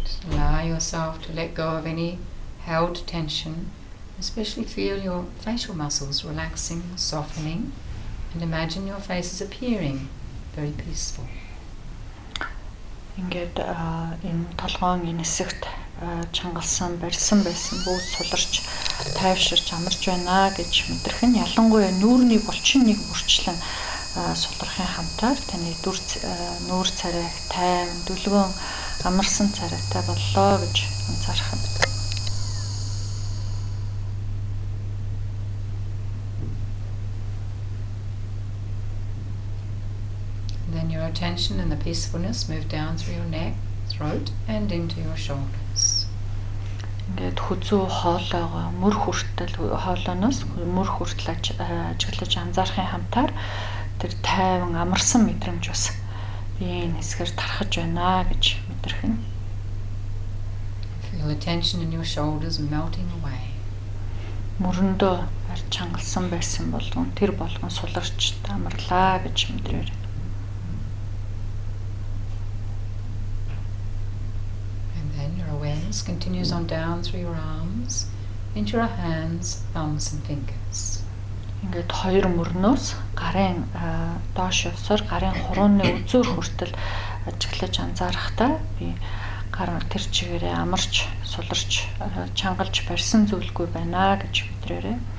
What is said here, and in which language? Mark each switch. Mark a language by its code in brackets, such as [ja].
[en] allow yourself to let go of any held tension, especially feel your facial muscles relaxing, softening, and imagine your face is appearing very peaceful. [mn] Ингээд энэ толгоон энэ хэсэгт чангалсан, барьсан байсан бүгд суларч, тайвширч амарч байна гэж мэдрэх нь ялангуяа нүүрний булчин нэг бүрчлэн сулрахын хамтаар таны нүүр царай тайван, дүлгөөн амарсан царайтай боллоо гэж анзаарах юм. [en] Then your attention and the peacefulness move down through your neck, throat, and into your shoulders. [mn] Ингээд хүзүү хоолойгоо мөр хүртэл хоолойноос мөр хүртэл ажиглаж анзаарахын хамтаар тэр тайван амарсан мэдрэмж бас биеийн хэсгээр тархаж байна гэж мэдрэх нь. [en] Feel the tension in your shoulders melting away. [mn] Мөрөндөө барь чангалсан байсан болгон тэр болгон суларч амарлаа гэж мэдрээр. [en] Awareness continues on down through your arms, into your hands, thumbs and fingers. [mn] Ингээд хоёр мөрнөөс гарын доош явсаар гарын хурууны үзүүр хүртэл ажиглаж анзаарахтаа би гар тэр чигээрээ амарч, суларч, чангалж барьсан зүйлгүй байна гэж мэдрээрэй.